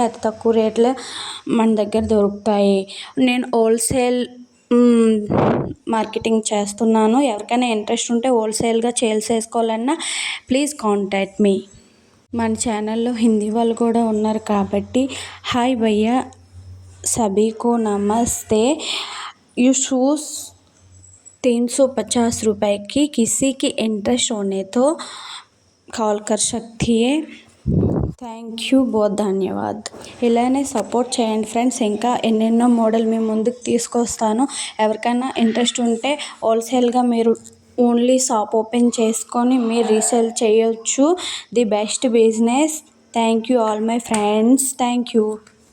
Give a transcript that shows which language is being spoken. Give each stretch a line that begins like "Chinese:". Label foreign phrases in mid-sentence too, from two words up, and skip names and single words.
Telugu: అతి తక్కువ రేట్లో మన దగ్గర దొరుకుతాయి. నేను హోల్సేల్ మార్కెటింగ్ చేస్తున్నాను. ఎవరికైనా ఇంట్రెస్ట్ ఉంటే హోల్సేల్గా సేల్స్ చేసుకోవాలన్నా
English: please contact me.
Telugu: మన ఛానల్లో హిందీ వాళ్ళు కూడా ఉన్నారు కాబట్టి హాయ్ భయ్యా,
Hindi: सभी को नमस्ते. ये शूज़ 350 रुपए की, किसी की इंटरेस्ट होने तो కాల్ कर सकती है.
English: thank you,
Hindi: बहुत ధన్యవాద్.
Telugu: ఇలానే సపోర్ట్ చేయండి ఫ్రెండ్స్. ఇంకా ఎన్నెన్నో మోడల్ మీ ముందుకు తీసుకొస్తాను. ఎవరికైనా ఇంట్రెస్ట్ ఉంటే హోల్సేల్గా మీరు ఓన్లీ షాప్ ఓపెన్ చేసుకొని మీరు రీసేల్ చేయొచ్చు.
English: the best business. thank you all my friends. thank you.